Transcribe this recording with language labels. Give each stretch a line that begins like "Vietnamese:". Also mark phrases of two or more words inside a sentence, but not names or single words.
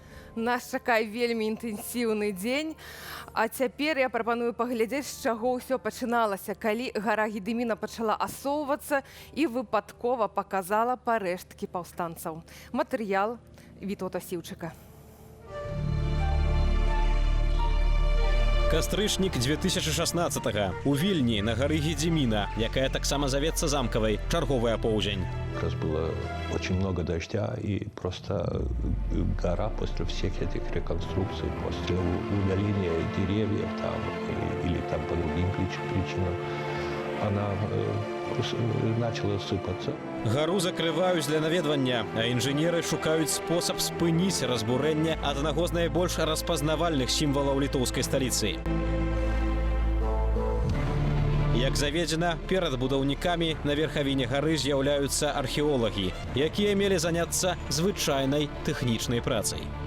Belarusian: Нас чакае вельмі інтэнсіўны дзень. А цяпер я прапаную паглядзець, з чаго ўсё пачыналася, калі гара Гедыміна пачала асоўвацца і выпадкова паказала парэшткі паўстанцаў. Матэрыял Вітота Сіўчыка. Кастрычнік 2016-го. У Вільні на гары Гедзіміна, якая таксама завецца замкавай, чарговы апоўдзень.
Russian: Как раз было очень много дождя, и просто гора после всех этих реконструкций, после удаления деревьев там, или там по другим причинам, она начала сыпаться.
Belarusian: Гару закрываюць для наведвання, а інжынеры шукаюць спосаб спыніць разбурэнне аднаго з найбольш распазнавальных сімвалаў літоўскай сталіцы. Як заведзена, перад будаўнікамі на верхавіне гары з'яўляюцца археолагі, якія мелі заняцца звычайнай тэхнічнай працай.